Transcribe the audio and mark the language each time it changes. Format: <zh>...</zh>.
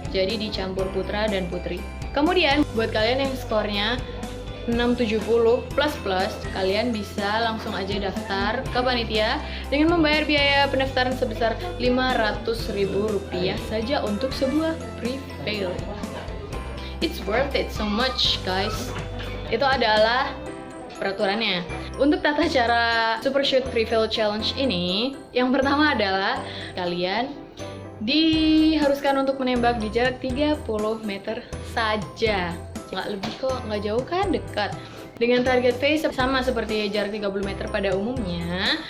<id>Jadi dicampur putra dan putri. Kemudian buat kalian yang skornya 670 plus, kalian bisa langsung aja daftar ke panitia dengan membayar biaya pendaftaran sebesar Rp500.000 saja untuk sebuah Prevail.</id> <en>It's worth it so much, guys.</en> <id>Itu adalah peraturannya. Untuk tata cara Super Shoot Prevail Challenge ini, yang pertama adalah kalian diharuskan untuk menembak di jarak 30 meter saja. Nggak lebih kok, nggak jauh kan, dekat. Dengan target phase sama seperti jarak 30 meter pada umumnya.</id>